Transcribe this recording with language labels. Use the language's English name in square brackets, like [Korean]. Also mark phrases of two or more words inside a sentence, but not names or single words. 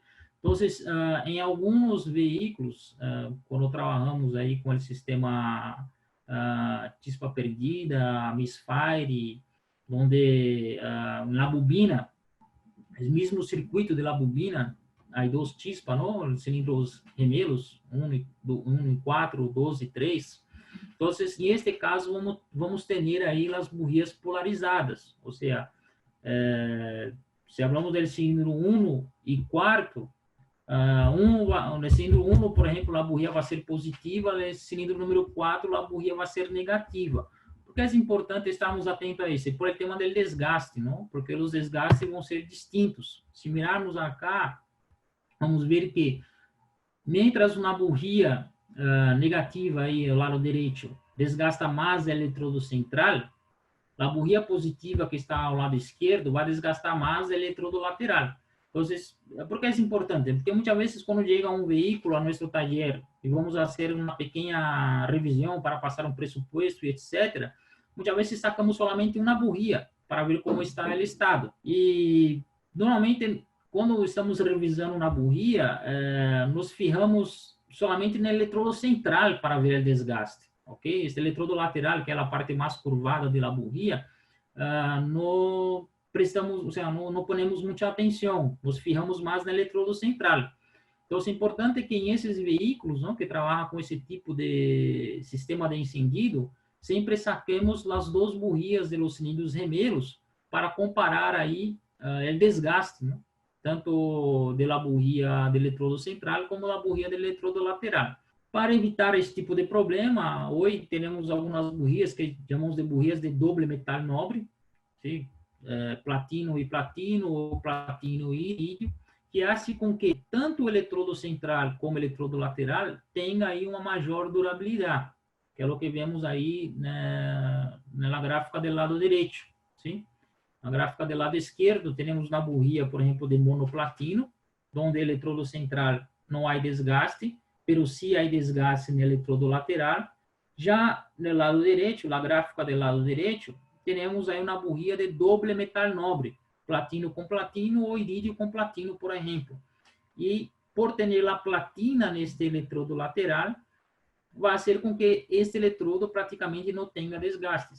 [Portuguese] Então, em alguns veículos, quando trabalhamos aí com o sistema [Spanish] chispa perdida, [Portuguese] misfire, onde na bobina, o mesmo circuito da bobina, há dois chispas, não? [Spanish] Cilindros gemelos, [Portuguese] 1 e 4, 2 e 3. Então, em este caso, vamos ter aí as bujías polarizadas, ou seja, [Spanish] se hablamos del cilindro 1 y cuarto, en el cilindro 1, por ejemplo, la bujía va a ser positiva, en el cilindro número 4, la bujía va a ser negativa. [Portuguese] Por que é importante estarmos atentos a isso? [Spanish] Por el tema del desgaste, ¿no? [Portuguese] Porque os desgastes vão ser distintos. [Spanish] Se mirarmos acá, [Portuguese] vamos ver que, mientras uma bujía negativa aí ao lado direito desgasta mais o eletrodo central, a bujía positiva que está ao lado esquerdo vai desgastar mais o eletrodo lateral. Então, por que é importante? Porque muitas vezes quando chega um veículo a nosso taller e vamos fazer uma pequena revisão para passar um pressuposto e etc., muitas vezes [Spanish] sacamos solamente [Portuguese] uma bujía para ver como está o estado. E, normalmente, quando estamos revisando uma bujía, [Spanish] nos fijamos solamente [Portuguese] no eletrodo central para ver o desgaste. Ok? Este eletrodo lateral, que é a parte mais curvada da bujía, não prestamos, ou seja, não ponemos muita atenção, [Spanish] nos fijamos [Portuguese] mais no eletrodo central. Então, é importante que em esses veículos, não, que trabalham com esse tipo de sistema de encendido, sempre saquemos as duas bujías [Spanish] de los cilindros gemelos [Portuguese] para comparar aí o desgaste, não? Tanto da bujía do eletrodo central como da bujía do eletrodo lateral. Para evitar esse tipo de problema, hoje temos algumas bujías que chamamos de bujías de doble metal nobre, sim? Platino e platino, ou platino e irídio, que faz com que tanto o eletrodo central como o eletrodo lateral tenha aí uma maior durabilidade, que é o que vemos aí na gráfica do lado direito, sim? Na gráfica do lado esquerdo, temos na bujía, por exemplo, de monoplatino, onde o eletrodo central não há desgaste, [Spanish] pero sí hay desgaste [Portuguese] no eletrodo lateral. Já no lado direito, na gráfica do lado direito, temos aí uma bujía de doble metal nobre, platino com platino ou irídio com platino, por exemplo. E por ter a platina neste eletrodo lateral, vai ser com que este eletrodo praticamente não tenha desgastes.